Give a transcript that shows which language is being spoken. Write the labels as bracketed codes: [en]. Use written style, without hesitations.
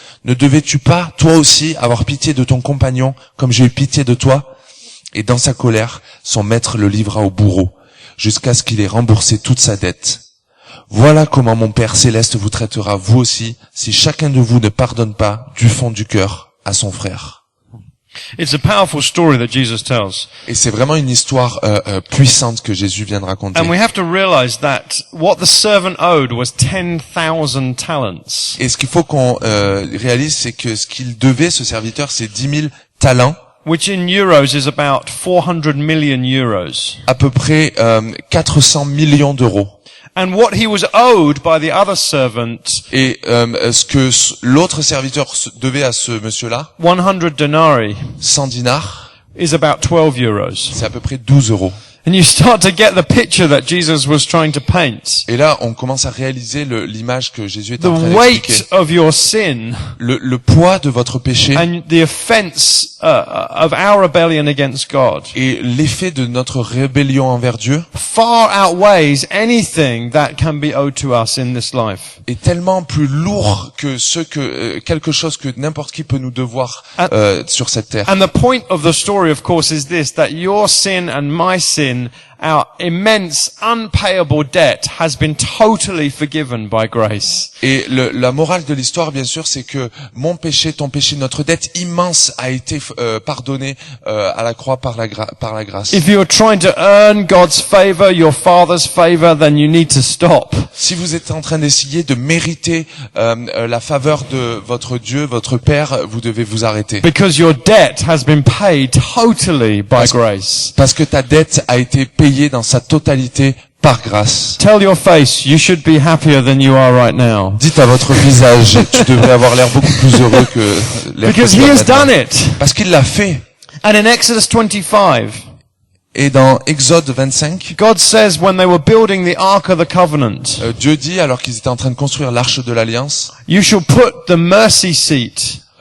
[fr] Ne devais-tu pas, toi aussi, avoir pitié de ton compagnon comme j'ai eu pitié de toi ?» Et dans sa colère, son maître le livra au bourreau, jusqu'à ce qu'il ait remboursé toute sa dette. Voilà comment mon Père Céleste vous traitera vous aussi, si chacun de vous ne pardonne pas du fond du cœur à son frère. [en] It's a powerful story that Jesus tells. [fr] Et c'est vraiment une histoire puissante que Jésus vient de raconter. [en] And we have to realize that what the servant owed was 10,000 talents. [fr] Et ce qu'il faut qu'on réalise, c'est que ce qu'il devait, ce serviteur, c'est 10 000 talents. [en] Which in euros is about 400 million euros. [fr] À peu près 400 millions d'euros. [en] And what he was owed by the other servant, [fr] Et ce que l'autre serviteur devait à ce monsieur-là, [en] 100 denarii, [fr] 100 dinars, [en] is about 12 euros. [fr] c'est à peu près 12 euros. [en] And you start to get the picture that Jesus was trying to paint. [fr] Et là, on commence à réaliser l'image que Jésus est [en] The [fr] en train [en] weight [fr] d'expliquer. [en] of your sin [fr] Le poids de votre péché [en] and the offense of our rebellion against God [fr] et l'effet de notre rébellion envers Dieu [en] far outweighs anything that can be owed to us in this life. [fr] est tellement plus lourd que quelque chose que n'importe qui peut nous devoir sur cette terre. [en] And the point of the story, of course, is this, that your sin and my sin, our immense unpayable debt, has been totally forgiven by grace. [fr] Et la morale de l'histoire, bien sûr, c'est que mon péché, ton péché, notre dette immense a été pardonnée à la croix par la grâce. [en] If you're trying to earn God's favor, your Father's favor, then you need to stop. [fr] Si vous êtes en train d'essayer de mériter la faveur de votre Dieu, votre Père, vous devez vous arrêter. [en] Because your debt has been paid totally by grace. [fr] Parce que ta dette a été payée dans sa totalité par grâce. [en] Tell your face, you should be happier than you are right now. [fr] Dites à votre visage, tu devrais avoir l'air beaucoup plus heureux que l'air que [en] Because [fr] tu [en] he [fr] as [en] has [fr] maintenant. [en] done it. [fr] Parce qu'il l'a fait. [en] And in Exodus 25, [fr] Et dans Exode 25, [en] God says when they were building the Ark of the Covenant, [fr] Dieu dit, alors qu'ils étaient en train de construire l'arche de l'Alliance, [en] you shall put the mercy seat.